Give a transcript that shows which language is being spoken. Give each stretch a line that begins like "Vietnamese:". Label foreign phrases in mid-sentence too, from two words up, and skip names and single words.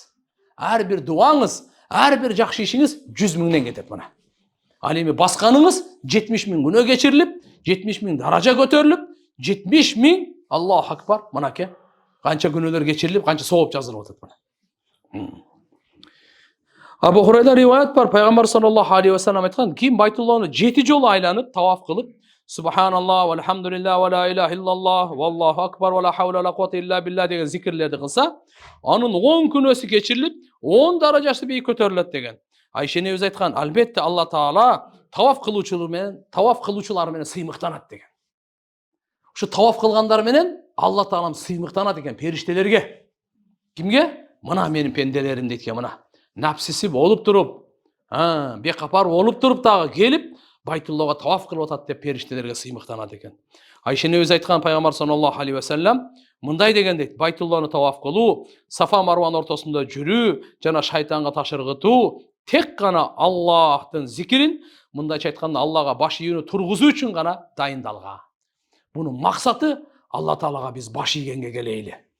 Kyrgyz: Ар бир дуаңыз, ар бир жакшы ишиңиз 100 000ден кетет мына. Ал эми басканыңыз 70 000 күнөө кечирилип, 70 000 даража көтөрүлүп, 70 000
Arabic: الله أكبر
Kyrgyz: мынакей канча күнөөлөр кечирилип, канча сооп жазылып атат мына. Абу Хурайра риваят бар, пайгамбар
Arabic: صلى الله عليه وسلم
Kyrgyz: айткан, ким Байтуллахны 7 жолу айланып, таваф кылып,
Arabic: سبحان الله والحمد لله ولا إله إلا الله والله أكبر ولا حول ولا قوة إلا بالله
Kyrgyz: деген зикирлерди кылса, анын 10 күнөөсү кечирилип, 10 даражасы бийик көтөрүлөт деген. Айша энебиз айткан, албетте Алла Таала таваф кылуучулар менен сыймыктанат деген. Ушу таваф кылгандар менен Алла Таалам сыймыктанат экен периштелерге. Кимге? Мына менин пенделерим дейт экен, мына. Напсиси болуп туруп, бекапар болуп туруп дагы келип, Байтуллага таваф кылып атат деп периштелерге сыймыктанат экен. Айша энебиз айткан, пайгамбар
Arabic: صلى الله عليه وسلم
Kyrgyz: мындай деген дейт, Байтулланы таваф кылуу, Сафа Марван ортосунда жүрүү жана шайтанга таш ыргытуу тек гана Аллахтын зикирин, мындайча айтканда Аллага баш ийүүнү тургузуу үчүн гана дайындалган. Бунун максаты Алла Таалага биз баш ийгенге келейли.